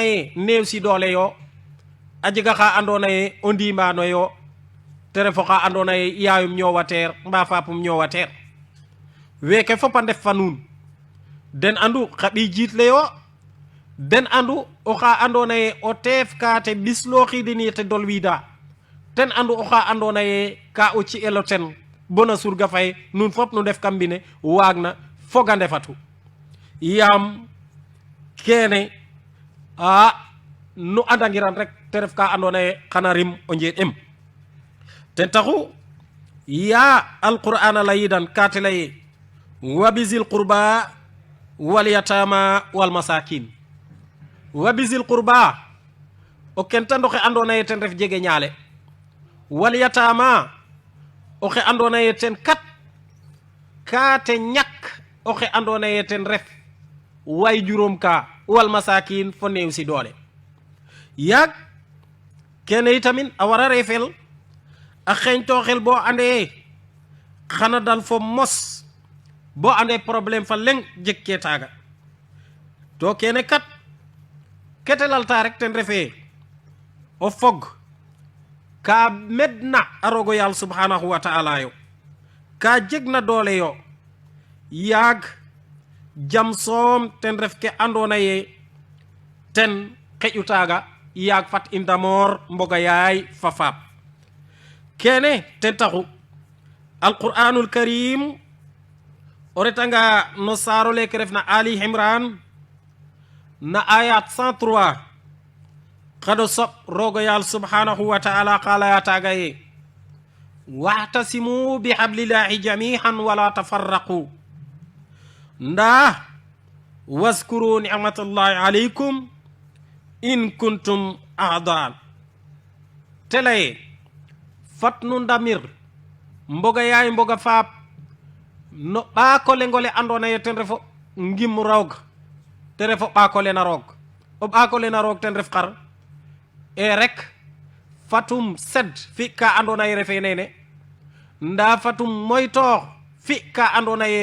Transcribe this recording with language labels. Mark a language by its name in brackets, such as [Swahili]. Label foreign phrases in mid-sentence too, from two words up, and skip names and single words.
[Serer] ye neew si doole yo ajiga xa andona ye o ndimano yo te refo xa andona ye yaayum ñowateer mba fapum ñowateer weke fopa ndef fa nuun den andu xa ɓi jiitle yo den andu oxa andona ye o teef ka te ɓislooxidini te dolwida ten andu oxa andona ye ka o ci'elo ten bona surga fay nun fop nu ndef kam mbine waag na foga ndefatu yaam kene nu andangiran rek te ref ka andona ye xana rim o njeeɗ em ten taxu ya alquran a layidan ka te leye [Arabic] وبذي القربى واليتامى والمساكين وبذي القربى [Serer] o kenta ndoxe andona ye ten ref jege ñaale wal yatama oxe andona ye ten kat ka te ñak oxe andona ye ten ref way juróom ka [Arabic] والمساكين [Serer] fo neew si doole yaag kene itamin a wara refel a xeñtoxel bo ande xana dal fo mos bo ande problème fa leng jeg ke taaga to kene kat kete lalta rek ten refe o fog ka medna a rogo yaal [Arabic] سبحانه وتعالى [Serer] yo ka jegna doole yo yaag jam soom ten ref ke andona ye ten xeƴu taaga yaag fat i ndamor mboga yaay fa faap kene ten taxu [Arabic] القرآن الكريم [Serer] o retanga no saaro leke refna ali imran na ayat 103 xado soɓ rogo yaal [Arabic] سبحانه وتعالى قال [Serer] taga ye [Arabic] واعتصموا بحبل الله جميعا ولا تفرقوا [Serer] nda [Arabic] واذكروا نعمة الله عليكم إن كنتم أعداء [Serer] telaye fat nu ndamir mboga yaay mboga faap no ɓaakole ngole andona ye ten refo ngim roog te refo ɓaakole na roog o ɓaakole na roog ten ref xar e rek fatum sed fi ka andona ye refe nene nda fatum moytoox fi ka andona ye